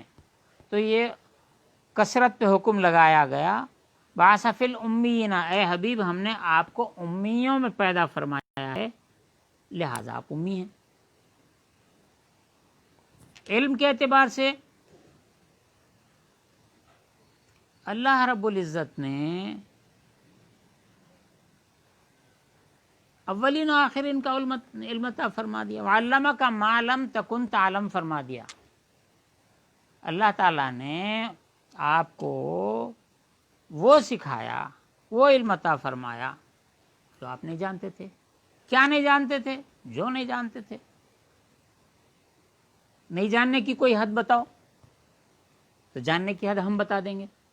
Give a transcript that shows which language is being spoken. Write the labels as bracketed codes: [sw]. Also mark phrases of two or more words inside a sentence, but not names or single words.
[ur] تو یہ کثرت پہ حکم لگایا گیا، [ar] بعث فی الامیین، [ur] اے حبیب ہم نے آپ کو امیوں میں پیدا فرمایا ہے، لہذا آپ امی ہیں. علم کے اعتبار سے اللہ رب العزت نے اولین و آخرین کا علم عطا فرما دیا. [ar] وعلمک ما لم تکن تعلم [ur] فرما دیا. اللہ تعالیٰ نے آپ کو وہ سکھایا، وہ علم عطا فرمایا جو آپ نہیں جانتے تھے. کیا نہیں جانتے تھے؟ جو نہیں جانتے تھے. نہیں جاننے کی کوئی حد بتاؤ تو جاننے کی حد ہم بتا دیں گے.